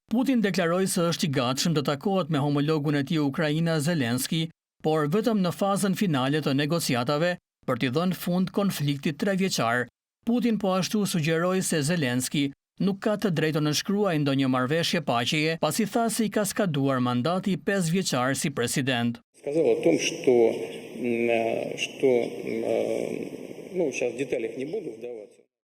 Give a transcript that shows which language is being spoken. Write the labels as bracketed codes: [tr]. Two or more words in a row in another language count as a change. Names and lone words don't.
[sq] Putin deklaroi se është i gatshëm të takohet me homologun e tij Ukraina Zelenski, por vetëm në fazën finale të negociatave për t'i dhënë fund konfliktit 3 vjeçar. Putin po ashtu sugjeroi se Zelenski nuk ka të drejtë të nënshkruajë ndonjë marrëveshje paqeje, pasi tha se i ka skaduar mandati 5 vjeçar si president. [ru] Сказал о том, что сейчас в деталях не буду вдаваться.